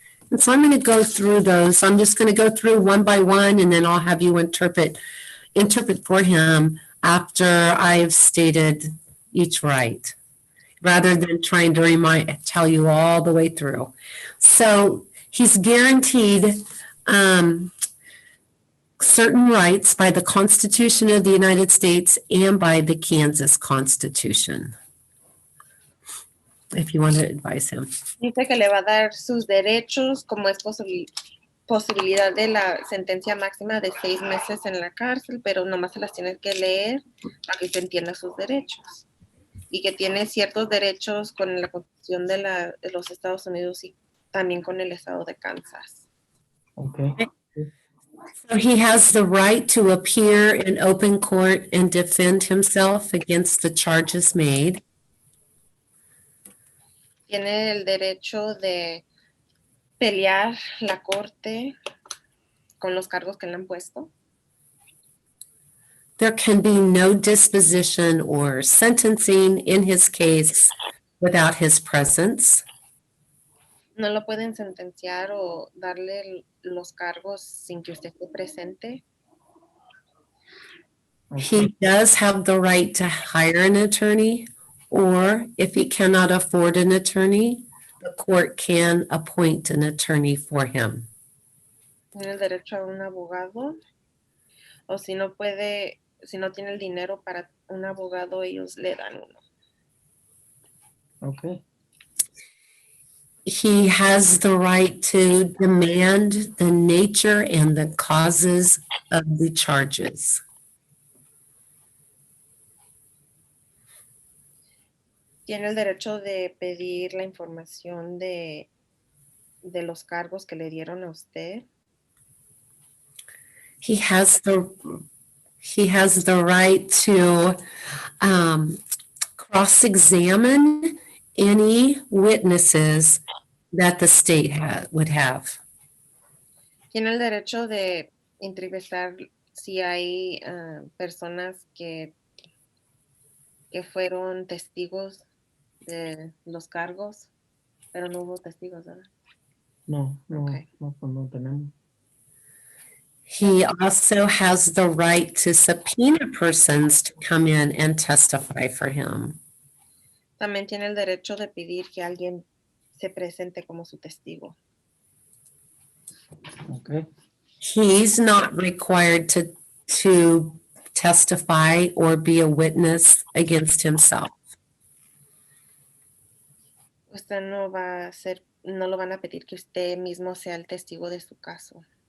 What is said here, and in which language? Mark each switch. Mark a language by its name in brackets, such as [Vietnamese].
[English] And so I'm going to go through those. I'm just going to go through one by one, and then I'll have you interpret for him after I've stated each right, rather than trying to tell you all the way through. So he's guaranteed certain rights by the Constitution of the United States and by the Kansas Constitution. If you want to advise him. [Spanish] Dice que le va a dar sus derechos, como es posibilidad de la sentencia máxima de 6 meses en la cárcel, pero nomás se las tiene que leer para que se entienda sus derechos. Y que tiene ciertos derechos con la Constitución de los Estados Unidos y también con el estado de Kansas. [English] Okay. So he has the right to appear in open court and defend himself against the charges made. [Spanish] Tiene el derecho de pelear la corte con los cargos que le han puesto. [English] There can be no disposition or sentencing in his case without his presence. [Spanish] No lo pueden sentenciar o darle los cargos sin que usted esté presente. [English] He does have the right to hire an attorney, or if he cannot afford an attorney, the court can appoint an attorney for him. [Spanish] Tiene el derecho a un abogado, o si no tiene el dinero para un abogado, ellos le dan uno. [English] Okay. he has the right to demand the nature and the causes of the charges. [Spanish] Tiene el derecho de pedir la información de los cargos que le dieron a usted. [English] He has the right to cross-examine any witnesses that the state would have. [Spanish] Tiene el derecho de entrevistar si hay personas que fueron testigos de los cargos, pero no hubo testigos, ¿verdad? No, [English] Okay. [Spanish] pues no tenemos. [English] He also has the right to subpoena persons to come in and testify for him. [Spanish] También tiene el derecho de pedir que alguien se presente como su testigo. [English] Okay. He's not required to testify or be a witness against himself. [Spanish] Usted no va a ser, no lo van a pedir que usted mismo sea el testigo de su caso.